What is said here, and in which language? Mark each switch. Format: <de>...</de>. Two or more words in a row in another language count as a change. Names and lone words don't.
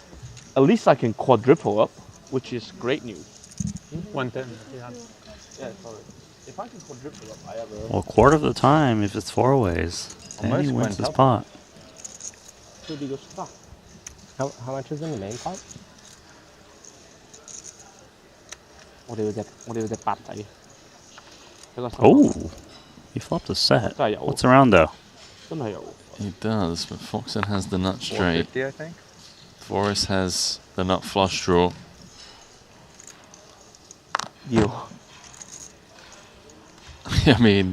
<en>At least I can quadruple up, which is great news. 110. Yeah. Yeah, sorry. If I can quadruple up, I have a... Well, quarter of the time, if it's 4 ways, then he wins his pot. How much is in the main pot?</en> <yue>我哋有隻八仔。</yue> <en>Oh, he flopped a set. What's around though?</en> <yue>真係有。</yue> <en>He does, but Foxen has the nut straight. 450, I think. Dvoris has the nut flush draw. You. I mean,</en>